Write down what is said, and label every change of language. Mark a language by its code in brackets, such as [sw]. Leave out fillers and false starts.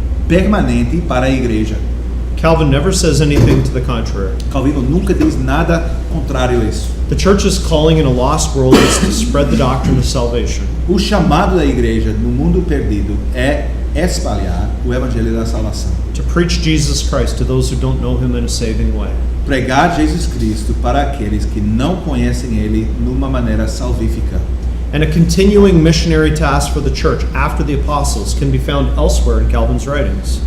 [pt] permanente para a igreja. [en] Calvin never says anything to the contrary. [pt] Calvino nunca diz nada contrário a isso. [en] The church's calling in a lost world is to spread the doctrine of salvation. [pt] O chamado da igreja no mundo perdido é espalhar o evangelho da salvação. [en] To preach Jesus Christ to those who don't know him in a saving way. [pt] Pregar Jesus Cristo para aqueles que não conhecem ele numa maneira salvífica. [en] And a continuing missionary task for the church after the apostles can be found elsewhere in Calvin's writings.